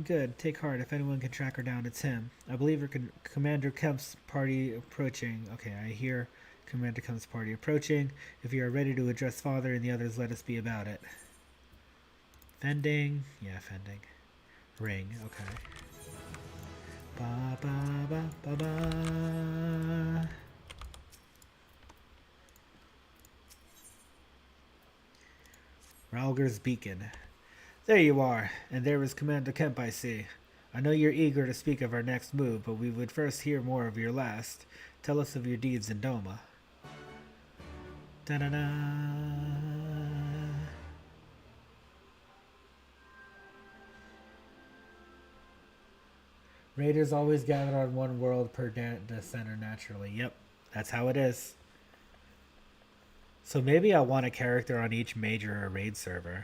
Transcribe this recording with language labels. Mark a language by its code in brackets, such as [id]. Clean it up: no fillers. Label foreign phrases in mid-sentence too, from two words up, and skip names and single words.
[en] Good. Take heart. If anyone can track her down, it's him. I believe her Commander Kemp's party approaching. Okay, I hear Commander Kemp's party approaching. If you are ready to address Father and the others, let us be about it. Fending. Yeah, fending. Ring. Okay. Ba ba ba ba ba. Ralger's Beacon. There you are, and there is Commander Kemp, I see. I know you're eager to speak of our next move, but we would first hear more of your last. Tell us of your deeds in Doma. Da-da-da. Raiders always gather on one world per center naturally. Yep, that's how it is. So maybe I want a character on each major raid server.